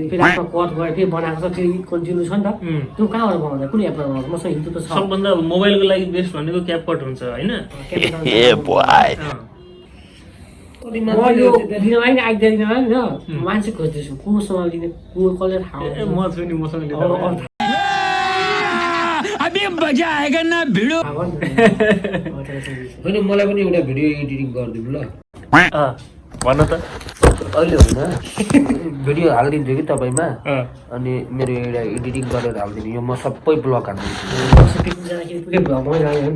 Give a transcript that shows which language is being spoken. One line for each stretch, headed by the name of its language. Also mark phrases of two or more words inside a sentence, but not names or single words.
Nepali: फेरि आफ्नो कट गयो फेरि बनाएको छ फेरि कन्टिन्यू छ नि त त्यो कहाँबाट बनाउँदा कुन एपबाट बनाउँछ मसँग हिन्दू त छ सबभन्दा मोबाइलको लागि बेस्ट भनेको क्यापकट हुन्छ होइन म यो लिनलाई नि आइडिया लिनलाई नि मान्छे खोज्दैछु कोसँग लिने को कसले थाहा म छु नि मसँग लिँदा
Hindi: अभी मजा आएगा ना भिडियो
Nepali: होइन मलाई पनि एउटा भिडियो एडिटिङ गरिदिनु ल भन त अहिले होइन भिडियो हालिदिन्छु कि तपाईँमा अनि मेरो एउटा एडिटिङ गरेर हालिदिनु यो म सबै ब्लग हालिदिन्छु पिकनिक जाँदाखेरि पुरै भ्लगमै जाने हो नि त